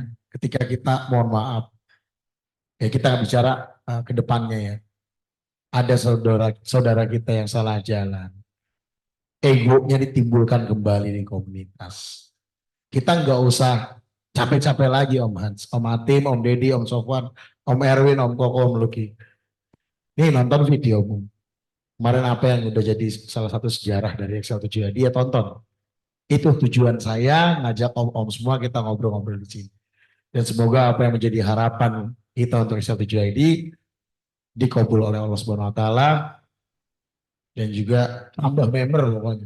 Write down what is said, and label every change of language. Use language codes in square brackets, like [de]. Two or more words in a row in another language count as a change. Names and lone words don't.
[id] Ketika kita, mohon maaf. Ya kita bicara ke depannya ya. Ada saudara kita yang salah jalan. Egonya ditimbulkan kembali di komunitas. Kita nggak usah capek-capek lagi Om Hans, Om Atim, Om Deddy, Om Sofwan, Om Erwin, Om Koko, Om Luki. Nih nonton videomu. Kemarin apa yang udah jadi salah satu sejarah dari Excel 7 dia tonton. Itu tujuan saya ngajak om-om semua kita ngobrol-ngobrol di sini. Dan semoga apa yang menjadi harapan kita untuk Excel 7 ID dikabul oleh [ar] الله سبحانه وتعالى [id] dan juga tambah member pokoknya.